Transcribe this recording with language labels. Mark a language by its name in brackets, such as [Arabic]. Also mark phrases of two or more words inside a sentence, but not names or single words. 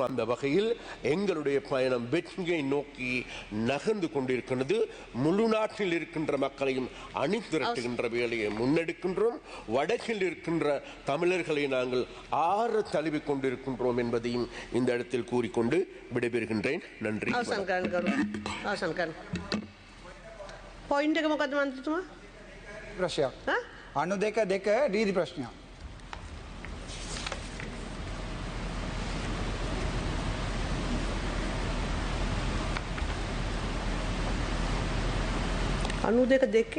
[Tamil] அந்த வகையில் எங்களுடைய பயணம் வெற்றியை நோக்கி நகர்ந்து கொண்டிருக்கிறது. முழு நாட்டில் இருக்கின்ற மக்களையும் அணிதிரட்டுகின்ற வேலையை முன்னெடுக்கின்றோம். வடக்கில் இருக்கின்ற தமிழர்களை நாங்கள் ஆற தழுவி கொண்டிருக்கின்றோம் என்பதையும் இந்த இடத்தில் கூறிக்கொண்டு விடைபெறுகின்றேன். நன்றி. [Sinhala] පොයින්ට් එක මොකද්ද මන්ත්‍රීතුමා? ප්‍රශ්නයක්. අනු දෙක රීති ප්‍රශ්නයක්. අනු දෙකේ